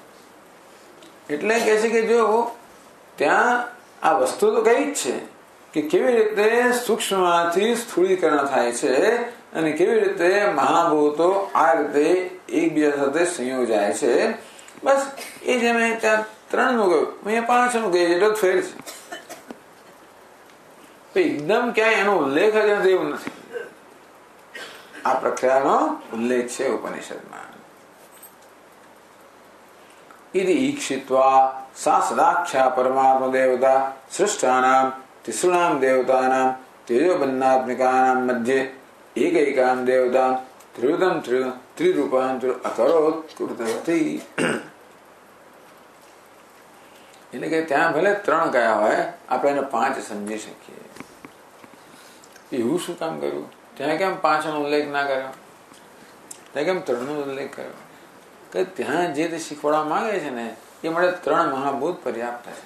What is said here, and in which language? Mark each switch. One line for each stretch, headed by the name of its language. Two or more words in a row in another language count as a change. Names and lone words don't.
Gujarati: એટલે કહે છે કે જો ત્યાં આ વસ્તુ તો કઈ જ છે કે કેવી રીતે સૂક્ષ્મમાંથી સ્થૂળીકરણ થાય છે અને કેવી રીતે મહાભૂતો આ રીતે એકબીજા સાથે સંયોજાય છે. બસ એ જે મેં ત્યાં 3 નું કહ્યું, અહીંયા 5 નું કહ્યું, એટલો જ ફેર છે. એકદમ ક્યાંય એનો ઉલ્લેખ જ નથી એવું નથી. આ પ્રક્રિયાનો ઉલ્લેખ છે ઉપનિષદમાં.
Sanskrit: इति ईक्षित्वा सा सदाख्या परमात्मा देवता सृष्टानां तिसृणां देवतानां तेजोबन्नात्मिकानां मध्ये एकैकां देवतां त्रिविधं त्रिरूपांतर अकरोत् कृतवती.
Gujarati: એટલે કે ત્યાં ભલે 3 કયા હોય, આપણે એને 5 સમજી શકીએ. એવું શું કામ કર્યું? ત્યાં કેમ 5 નો ઉલ્લેખ ના કર્યો? ત્યાં કેમ 3 નો ઉલ્લેખ કર્યો? કે ત્યાં જે તે શીખવાડવા માંગે છે ને એ માટે 3 મહાભૂત પર્યાપ્ત છે.